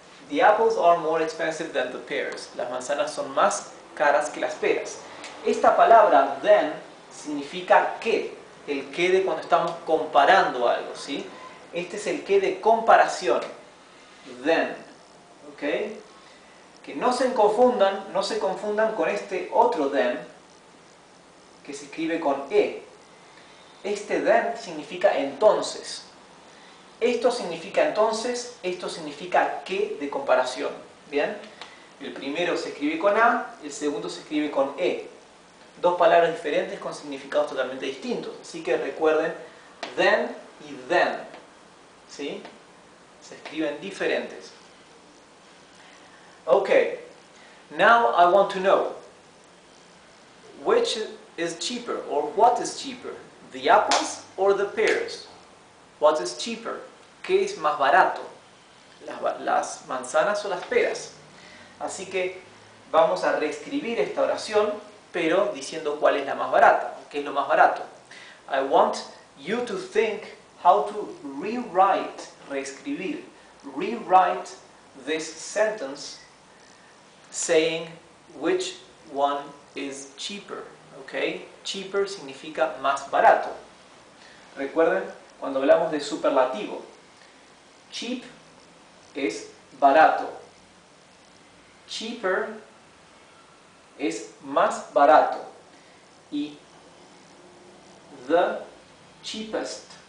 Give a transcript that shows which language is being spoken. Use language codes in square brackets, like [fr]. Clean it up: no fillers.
[en] The apples are more expensive than the pears. [es] Las manzanas son más caras que las peras. Esta palabra than significa que. El que de cuando estamos comparando algo, ¿sí? Este es el que de comparación. Than. ¿Ok? Que no se confundan con este otro than que se escribe con e. Este than significa entonces. Esto significa entonces, esto significa que de comparación. ¿Bien? El primero se escribe con a, el segundo se escribe con e. Dos palabras diferentes con significados totalmente distintos. Así que recuerden then y then. ¿Sí? Se escriben diferentes. Okay. [en] Now I want to know which is cheaper or what is cheaper, the apples or the pears? What is cheaper? [es] ¿Qué es más barato? ¿Las manzanas o las peras? Así que vamos a reescribir esta oración, pero diciendo cuál es la más barata, qué es lo más barato. [en] I want you to think how to reescribir, rewrite this sentence saying which one is cheaper. Okay? [es] Cheaper significa más barato. Recuerden, cuando hablamos de superlativo, cheap es barato. Cheaper es más barato. [en] Y the cheapest.